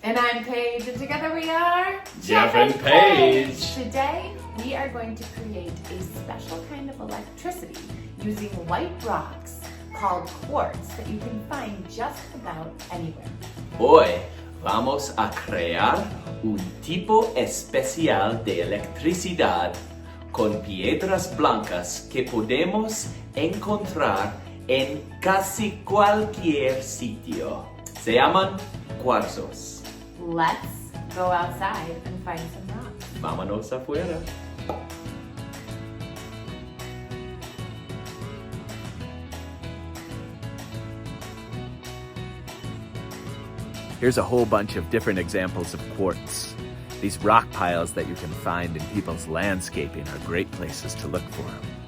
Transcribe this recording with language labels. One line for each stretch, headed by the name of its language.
English: And I'm Paige, and together we are Jeff and Paige. Today we are going to create a special kind of electricity using white rocks called quartz that you can find just about anywhere.
Spanish: Hoy vamos a crear un tipo especial de electricidad con piedras blancas que podemos encontrar en casi cualquier sitio. Se llaman cuarzos.
English: Let's go outside and find some rocks.
Spanish: Vámonos afuera.
English: Here's a whole bunch of different examples of quartz. These rock piles that you can find in people's landscaping are great places to look for them.